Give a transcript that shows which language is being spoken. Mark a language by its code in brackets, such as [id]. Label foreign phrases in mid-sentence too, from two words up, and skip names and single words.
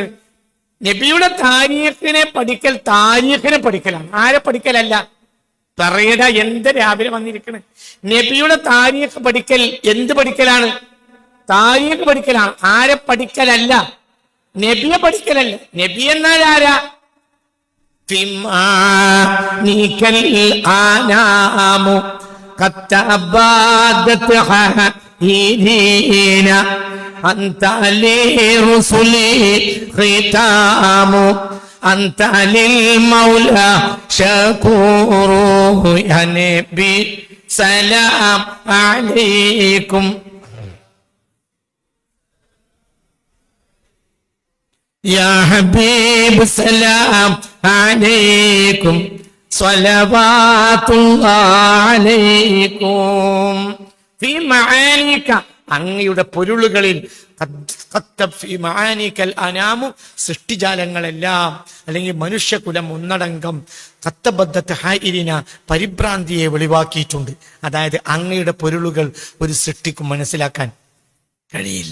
[ml] നബിയുടെ താരീഖിനെ പഠിക്കലാണ്. ആരെ പഠിക്കലല്ല? പറയട, എന്ത് രാവിലെ വന്നിരിക്കണ്? നബിയുടെ താരീഖ് പഠിക്കൽ എന്ത് പഠിക്കലാണ്? താരീഖ് പഠിക്കലാണ്. ആരെ പഠിക്കലല്ല? നബിയെ പഠിക്കലല്ല. നബി എന്നാൽ ആരാ? [ar] أنت لرسلي ختام أنت للمولى شكور يا نبي سلام عليكم يا حبيب سلام عليكم صلوات الله عليكم في معانيك [ml] അങ്ങയുടെ പൊരുളുകളിൽ സൃഷ്ടിജാലങ്ങളെല്ലാം അല്ലെങ്കിൽ മനുഷ്യകുലം ഒന്നടങ്കം പരിഭ്രാന്തിയെ വെളിവാക്കിയിട്ടുണ്ട്. അതായത് അങ്ങയുടെ പൊരുളുകൾ ഒരു സൃഷ്ടിക്കും മനസ്സിലാക്കാൻ കഴിയില്ല.